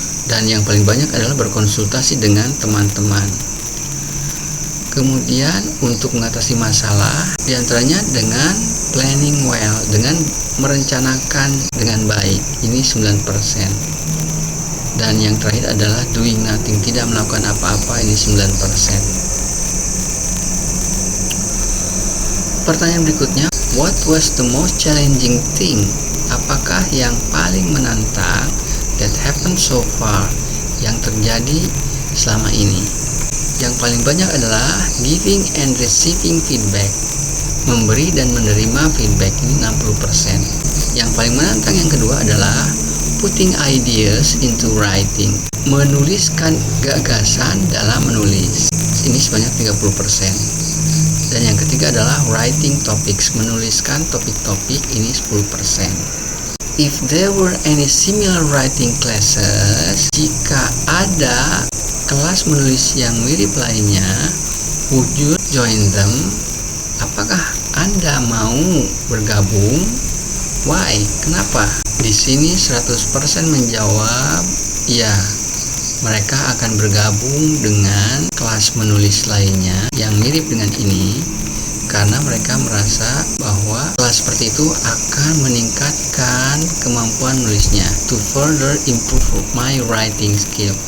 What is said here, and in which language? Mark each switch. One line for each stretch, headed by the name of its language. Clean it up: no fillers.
Indonesian: Dan yang paling banyak adalah berkonsultasi dengan teman-teman. Kemudian untuk mengatasi masalah, diantaranya dengan
English: planning well,
Indonesian: dengan merencanakan dengan baik, ini 9%. Dan yang terakhir adalah
English: doing nothing,
Indonesian: tidak melakukan apa-apa, ini 9%. Pertanyaan berikutnya,
English: what was the most challenging thing?
Indonesian: Apakah yang paling menantang
English: that happened so far,
Indonesian: yang terjadi selama ini? Yang paling banyak adalah
English: giving and receiving feedback,
Indonesian: memberi dan menerima feedback, ini 60%. Yang paling menantang yang kedua adalah
English: putting ideas into writing,
Indonesian: menuliskan gagasan dalam menulis, ini sebanyak 30%. Dan yang ketiga adalah writing topics, menuliskan topik-topik, ini 10%.
English: If there were any similar writing classes,
Indonesian: jika ada kelas menulis yang mirip lainnya,
English: would you join them?
Indonesian: Apakah Anda mau bergabung?
English: Why?
Indonesian: Kenapa? Di sini 100% menjawab ya, mereka akan bergabung dengan kelas menulis lainnya yang mirip dengan ini, karena mereka merasa bahwa kelas seperti itu akan meningkatkan kemampuan menulisnya,
English: to further improve my writing skill.